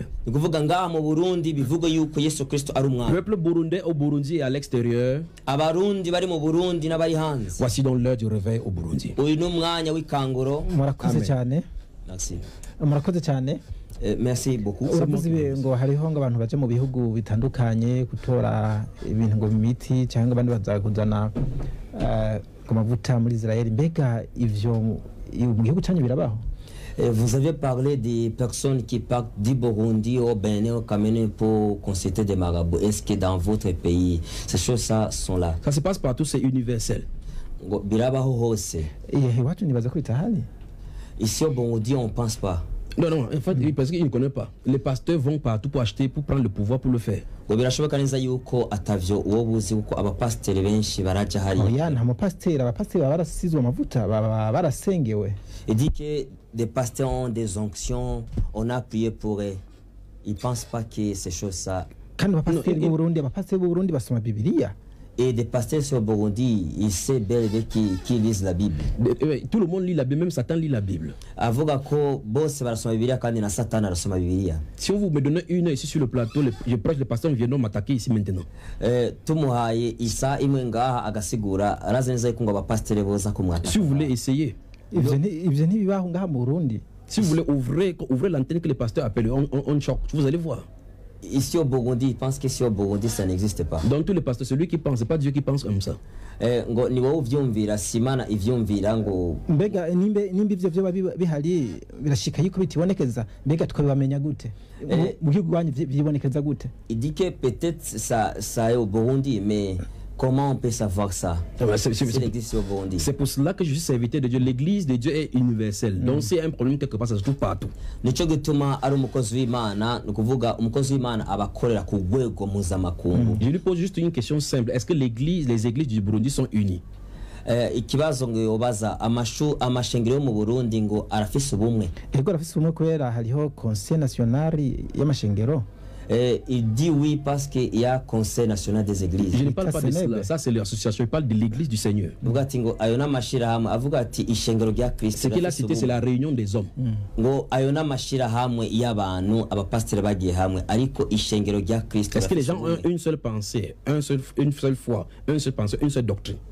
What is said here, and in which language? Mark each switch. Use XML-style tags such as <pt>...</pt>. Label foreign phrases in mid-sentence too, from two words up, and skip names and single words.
<rn>Ni kuvuga ngaha mu Burundi bivuga yuko Yesu Kristo ari</rn> <fr>Le</fr> <rn>umwami.</rn> <fr>peuple burundais au Burundi et à l'extérieur,</fr> <rn>Abarundi bari mu Burundi n'abari hanze,</rn> <fr>voici donc l'heure du réveil au Burundi.</fr> <rn>uyu ni umwanya w'ikanguro. murakoze Amen. cyane,</rn> <fr>Merci.</fr> <rn>murakoze cyane.</rn> <fr>Merci beaucoup.</fr> <rn>uravuze ngo hariho ngo abantu baje mu bihugu bitandukanye gutora ibintu ngo imiti cyangwa abandi bazakuzana ku mavuta muri Israel. Mbega ivyo mu gihugu cyanyu birabaho?</rn> <fr>Vous avez parlé des personnes qui partent du Burundi au Bénin, au Cameroun pour consulter des marabouts. Est-ce que dans votre pays, ces choses-là sont là? Ça se passe partout, c'est universel.</fr> <rn>Ngo birabaho hose. Iwacu nibaza ko bitahari.</rn> <fr>Ici au Burundi, on pense pas. Non, non, en fait, parce qu'ils ne connaissent pas. Les pasteurs vont partout pour acheter, pour prendre le pouvoir pour le faire.</fr> <rn>Ngo birashoboka neza yuko atavyo uwo buzi kuko abapasiteri benshi baraja Oya, hariya. nta mupasiteri, abapasiteri baba barasizwe amavuta, baba barasengewe.</rn> <fr>Il dit que des pasteurs ont des onctions, on a prié pour eux. Ils pensent pas que ces choses-là.</fr> <rn>Kandi abapasiteri b'u Burundi, abapasiteri b'u Burundi basoma Bibiliya.</rn> <fr>Et des pasteurs sur Burundi, ils savent bel et bien qui lisent la Bible. Tout le monde lit la Bible, même Satan lit la Bible.</fr> <rn>Avuga ko bose barasoma Bibiliya kandi na Satani arasoma Bibiliya.</rn> <fr>Si vous me donnez une heure ici sur le plateau, je prêche, les pasteurs viendront m'attaquer ici maintenant.</fr> <rn>Tumuhaye isa imwe ngaha agasigura arazi neza yuko ngo abapasiteri boza kumwata.</rn> <fr>Si vous voulez essayer,</fr> <rn>Ivyo ntibibaho ngaha mu Burundi.</rn> <fr>si vous voulez ouvrir l'antenne que les pasteurs appellent, on choque, vous allez voir. ici au Burundi, ils pensent qu'ici au Burundi, ça n'existe pas. Donc tous les pasteurs, celui qui pense, c'est pas Dieu qui pense comme ça.</fr> <rn>Ngo ni wowe uvyumvira simana ivyumvira ngo mbega nimba ivyo vyoba bihari birashika yuko bitibonekeza mbega twabimenya gute mu gihugu wanyu byibonekeza gute?</rn> <fr>il dit que peut-être ça est au Burundi, mais comment on peut savoir ça? C'est pour cela que je suis serviteur de Dieu. L'église de Dieu est universelle. Donc c'est un problème quelque part, ça se trouve partout.</fr> <rn>Nico gituma ari umukozi w'Imana, nukuvuga umukozi w'Imana abakorera ku rwego mpuzamakungu.</rn> <fr>Je lui pose juste une question simple. Est-ce que les églises du Burundi sont unies?</fr> <rn>Ikibazo ngo yobaza amashengero yo mu Burundi ngo arafise ubumwe. Ego arafise ubumwe kubera hariho</rn> <fr>Conseil national</fr> <rn>y'amashengero.</rn> <fr>Il dit oui parce qu'il y a Conseil national des églises. Je ne parle pas de cela, ça c'est l'association, je parle de l'église du Seigneur. Ce qu'il a cité, c'est la réunion des hommes. Est-ce que les gens ont une seule pensée, une seule foi, une seule pensée, une seule doctrine?</fr>